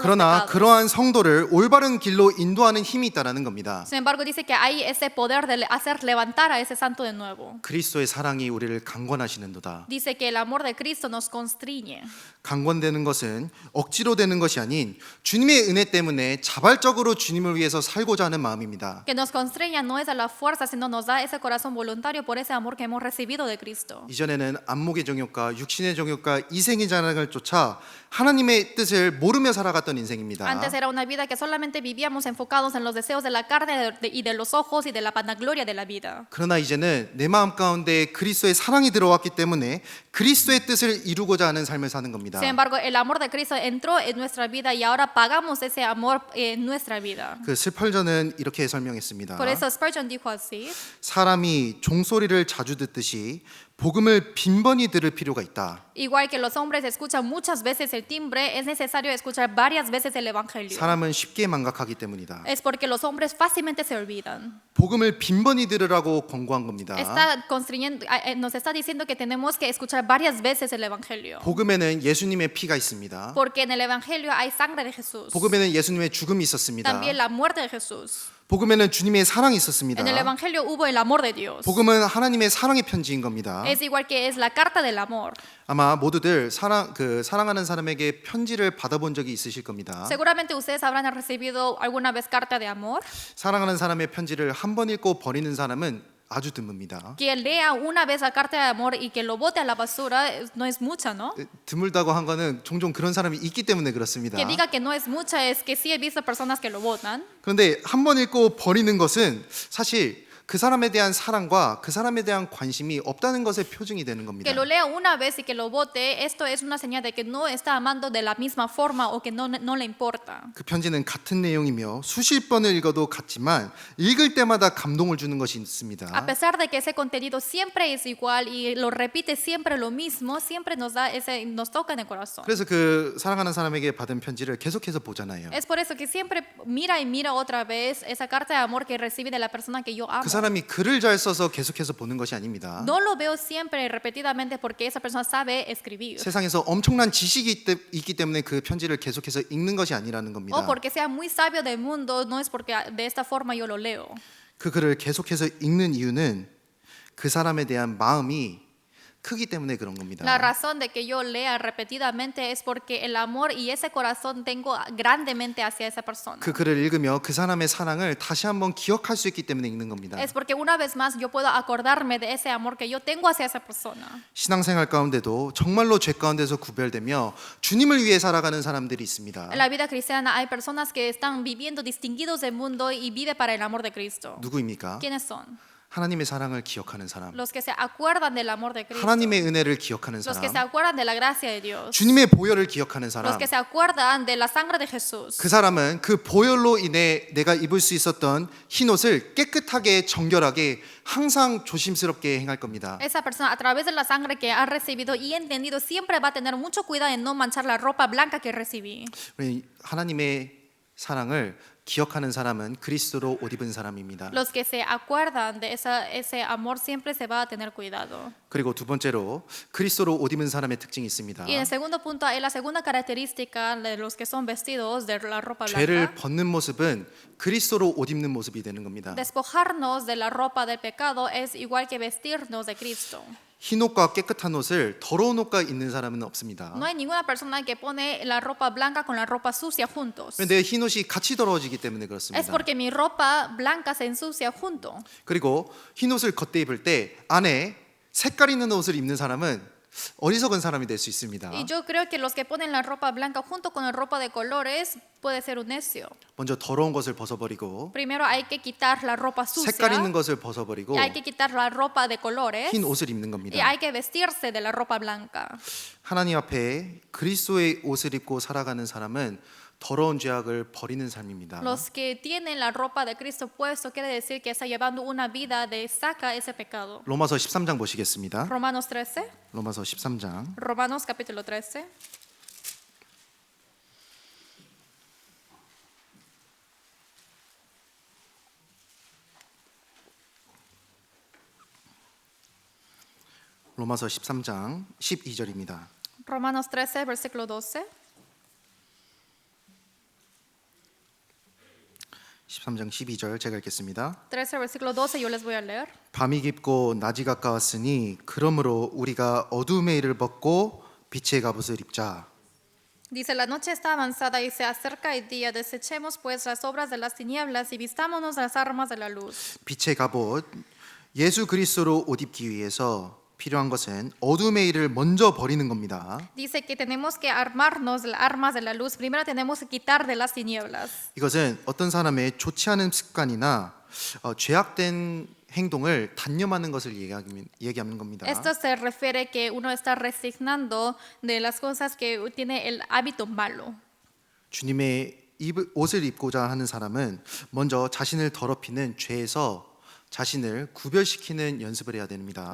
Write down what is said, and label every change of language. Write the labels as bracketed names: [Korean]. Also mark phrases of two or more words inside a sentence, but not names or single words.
[Korean] 그러나 [Spanish] pecados. [Korean] 그러한 성도를 올바른 길로 인도하는 힘이 있다라는 겁니다. [Spanish] Sin embargo, dice que hay ese poder de hacer levantar a ese santo de nuevo. [Korean] 그리스도의 사랑이 우리를 강건하시는도다. [Spanish] Dice que el amor de Cristo nos constriñe. [Korean] 강건되는 것은 억지로 되는 것이 아닌 주님의 은혜 때문에 자발적으로 주님을 위해서 살고자 하는 마음입니다. [Spanish] Que nos constriña no es a la fuerza, sino nos da ese corazón voluntario por ese amor que hemos recibido de Cristo. [Korean] 이전에는 안목의 정욕과 육신의 정욕과 이생의 자랑을 쫓아 하나님의 뜻을 모르며 살아갔던 인생입니다. [Spanish] Antes era una vida que solamente vivíamos enfocados en los deseos de la carne y de los ojos y de la vanagloria de la vida. [Korean] 그러나 이제는 내 마음 가운데 그리스도의 사랑이 들어왔기 때문에 그리스도의 뜻을 이루고자 하는 삶을 사는 겁니다. [Spanish] Sin embargo, el amor de Cristo entró en nuestra vida y ahora pagamos ese amor en nuestra vida. [Korean] 그 스펄전은 이렇게 설명했습니다. [Spanish] Por eso Spurgeon dijo así: [Korean] 사람이 종소리를 자주 듣듯이 복음을 빈번히 들을 필요가 있다. [Spanish] igual que los hombres escuchan muchas veces el timbre, es necesario escuchar varias veces el evangelio. [Korean] 사람은 쉽게 망각하기 때문이다. [Spanish] Es porque los hombres fácilmente se olvidan. [Korean] 복음을 빈번히 들으라고 권고한 겁니다. [Spanish] Nos está diciendo que tenemos que escuchar varias veces el evangelio. [Korean] 복음에는 예수님의 피가 있습니다. [Spanish] Porque en el evangelio hay sangre de Jesús. [Korean] 복음에는 예수님의 죽음이 있었습니다. [Spanish] También la muerte de Jesús. [Korean] 복음에는 주님의 사랑이 있었습니다. [Spanish] En el evangelio hubo el amor de Dios. [Korean] 복음은 하나님의 사랑의 편지인 겁니다. [Spanish] Es igual que es la carta del amor. [Korean] 아마 모두들 사랑하는 사람에게 편지를 받아본 적이 있으실 겁니다. [Spanish] Seguramente ustedes habrán recibido alguna vez carta de amor. [Korean] 사랑하는 사람의 편지를 한 번 읽고 버리는 사람은 아주 드뭅니다. [Spanish] Que lea una vez la carta de amor y que lo bote a la basura no es mucha, ¿no? [Korean] 드물다고 한 거는 종종 그런 사람이 있기 때문에 그렇습니다. [Spanish] Que diga que no es mucha es que sí he visto personas que lo botan. [Korean] 그런데 한 번 읽고 버리는 것은 사실 그 사람에 대한 사랑과 그 사람에 대한 관심이 없다는 것의 표징이 되는 겁니다. [Spanish] Que lo lea una vez y que lo bote, esto es una señal de que no está amando de la misma forma o que no le importa. [Korean] 그 편지는 같은 내용이며 수십 번을 읽어도 같지만 읽을 때마다 감동을 주는 것이 있습니다. [Spanish] A pesar de que ese contenido siempre es igual y lo repite siempre lo mismo, siempre nos toca en el corazón. [Korean] 그래서 그 사랑하는 사람에게 받은 편지를 계속해서 보잖아요. [Spanish] Es por eso que siempre mira y mira otra vez esa carta de amor que recibe de la persona que yo amo. [Korean] 그 사람이 글을 잘 써서 계속해서 보는 것이 아닙니다. [Spanish] No lo veo siempre repetidamente porque esa persona sabe escribir. [Korean] 세상에서 엄청난 지식이 있기 때문에 그 편지를 계속해서 읽는 것이 아니라는 겁니다. [Spanish] O porque sea muy sabio del mundo, no es porque de esta forma yo lo leo. [Korean] 그 글을 계속해서 읽는 이유는 그 사람에 대한 마음이 크기 때문에 그런 겁니다. [Spanish] La razón de que yo lea repetidamente es porque el amor y ese corazón tengo grandemente hacia esa persona. [Korean] 그 글을 읽으며 그 사람의 사랑을 다시 한번 기억할 수 있기 때문에 읽는 겁니다. [Spanish] Es porque una vez más yo puedo acordarme de ese amor que yo tengo hacia esa persona. [Korean] 신앙생활 가운데도 정말로 죄 가운데서 구별되며 주님을 위해 살아가는 사람들이 있습니다. [Spanish] En la vida cristiana hay personas que están viviendo distinguidos del mundo y vive para el amor de Cristo. [Korean] 누구입니까? [Spanish] ¿Quiénes son? [Korean] 하나님의 사랑을 기억하는 사람, [Spanish] Los que se acuerdan del amor de Cristo. [Korean] 하나님의 은혜를 기억하는 [Spanish] Los que se [Korean] 사람, [Spanish] acuerdan de la gracia de Dios. [Korean] 주님의 보혈을 기억하는 [Spanish] Los [Korean] 사람. [Spanish] que se acuerdan de la sangre de Jesús. [Korean] 그 사람은 그 보혈로 인해 내가 입을 수 있었던 흰 옷을 깨끗하게 정결하게 항상 조심스럽게 행할 겁니다. [Spanish] Esa persona a través de la sangre que ha recibido y entendido siempre va a tener mucho cuidado en no manchar la ropa blanca que recibí. [Korean] 우리 하나님의 사랑을 기억하는 사람은 그리스도로 옷 입은 사람입니다. [Spanish] Los que se acuerdan de ese amor siempre se va a tener cuidado. [Korean] 그리고 두 번째로 그리스도로 옷 입은 사람의 특징이 있습니다. [Spanish] Y en el segundo punto, la segunda característica de los que son vestidos de la ropa [Korean] 죄를 [Spanish] blanca, [Korean] 벗는 모습은 그리스도로 옷 입는 모습이 되는 겁니다. [Spanish] despojarnos de la ropa del pecado es igual que vestirnos de Cristo. [Korean] 흰 옷과 깨끗한 옷을 더러운 옷과 입는 사람은 없습니다. [Spanish] No hay ninguna persona que pone la ropa blanca con la ropa sucia juntos. [Korean] 내 흰 옷이 같이 더러워지기 때문에 [Spanish] Es [Korean] 그렇습니다. [Spanish] porque mi ropa blanca se ensucia junto. [Korean] 그리고 흰 옷을 겉에 입을 때 안에 색깔 있는 옷을 입는 사람은 어리석은 사람이 될 수 있습니다. [Spanish] Y yo creo que los que ponen la ropa blanca junto con la ropa de colores puede ser un necio. [Korean] 먼저 더러운 것을 벗어버리고 [Spanish] Primero hay que quitar la ropa sucia. [Korean] 색깔 있는 것을 벗어버리고 [Spanish] Y hay que quitar la ropa de colores. [Korean] 흰 옷을 입는 [Spanish] Y [Korean] 겁니다. [Spanish] hay que vestirse de la ropa blanca. [Korean] 하나님 앞에 그리스도의 옷을 입고 살아가는 사람은 더러운 죄악을 버리는 삶입니다. [Spanish] Los que tienen la ropa de Cristo puesto quiere decir que está llevando una vida de saca ese pecado. [Korean] 로마서 13장 보시겠습니다. [Spanish] Romanos 13. [Korean] 로마서 13장 [Spanish] Romanos capítulo 13. [Korean] 로마서 13장 12절입니다. [Spanish] Romanos 13, versículo 12. [Korean] 13장 12절 제가 읽겠습니다. [Spanish] 13, versículo 12, yo les voy a leer. [Korean] 밤이 깊고 낮이 가까웠으니 그러므로 우리가 어둠의 일을 벗고 빛의 갑옷을 입자. [Spanish] Dice, la noche está avanzada y se acerca el día. Desechemos pues las obras de las tinieblas y vistámonos las armas de la luz. [Korean] 빛의 갑옷, 예수 그리스도로 옷 입기 위해서 필요한 것은 어둠의 일을 먼저 버리는 겁니다. [Spanish] Dice que tenemos que armarnos las armas de la luz. Primero tenemos que quitar de las tinieblas. [Korean] 이것은 어떤 사람의 좋지 않은 습관이나 죄악된 행동을 단념하는 것을 얘기하는 겁니다. [Spanish] Esto se refiere que uno está resignando de las cosas que tiene el hábito malo. [Korean] 주님의 옷을 입고자 하는 사람은 먼저 자신을 더럽히는 죄에서 자신을 구별시키는 연습을 해야 됩니다.